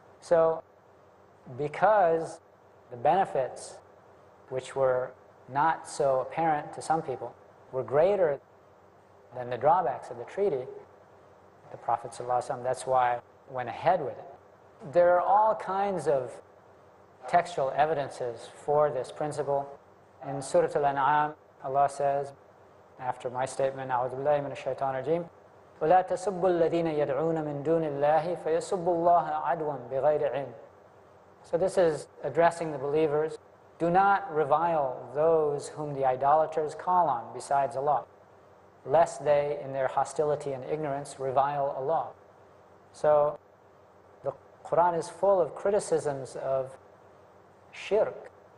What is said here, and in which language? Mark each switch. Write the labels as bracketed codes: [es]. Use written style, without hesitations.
[en] So because the benefits, which were not so apparent to some people, were greater than the drawbacks of the treaty, the Prophet ﷺ, that's why went ahead with it. There are all kinds of textual evidences for this principle. In Surah Al-An'am, Allah says, after my statement, [ar] أعوذ بالله من الشيطان الرجيم, وَلَا تَسُبُّوا الَّذِينَ يَدْعُونَ مِن دُونِ اللَّهِ فَيَسُبُّوا اللَّهَ عَدْوًا بِغَيْرِ عِلْمٍ. [en] So this is addressing the believers. Do not revile those whom the idolaters call on besides Allah, lest they, in their hostility and ignorance, revile Allah. So the Quran is full of criticisms of shirk.